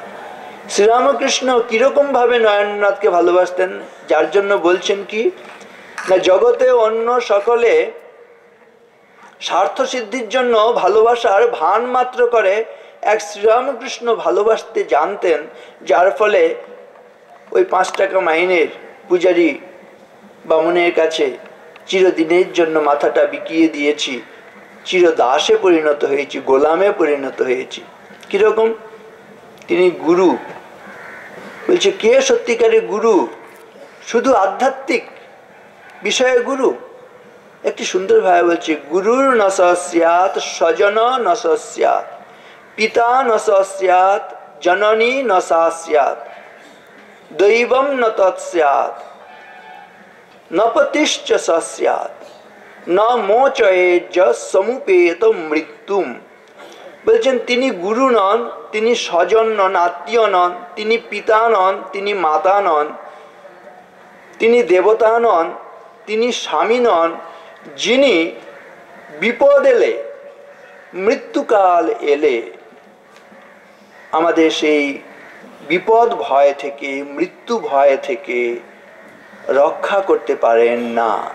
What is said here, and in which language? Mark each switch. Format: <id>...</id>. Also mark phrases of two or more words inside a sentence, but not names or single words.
<bn>শ্রীরামকৃষ্ণ কিরকম ভাবে নরেন্দ্রনাথকে ভালোবাসতেন, যার জন্য বলছেন কি না, জগতে অন্য সকলে স্বার্থ সিদ্ধির জন্য ভালোবাসার ভান মাত্র করে, এক শ্রীরামকৃষ্ণ ভালোবাসতে জানতেন, যার ফলে ওই 5 টাকা মাইনের পূজারী বামুনের কাছে চিরদিনের জন্য মাথাটা বিকিয়ে দিয়েছি, চিরদাসে পরিণত হয়েছি, গোলামে পরিণত হয়েছি। কিরকম? তিনি গুরু। বলছে কে সত্যিকারের গুরু? শুধু আধ্যাত্মিক বিষয়ে গুরু? একটি সুন্দর ভাবে বলছে,</bn> <sa>গুরুর ন স্যাৎ স্বজন ন স্যাৎ, পিতা ন স্যাৎ, জননী ন স্যাৎ, দৈবম ন তৎস্যাৎ, ন পতিশ্চ স্যাৎ, ন মোচয়েজ সমুপেত মৃত্যুম।</sa> <bn>বলছেন তিনি গুরু নন, তিনি স্বজন নন, আত্মীয় নন, তিনি পিতা নন, তিনি মাতা নন, তিনি দেবতা নন, তিনি স্বামী নন, যিনি বিপদ এলে, মৃত্যুকাল এলে আমাদের সেই বিপদ ভয় থেকে, মৃত্যু ভয় থেকে রক্ষা করতে পারেন না।</bn>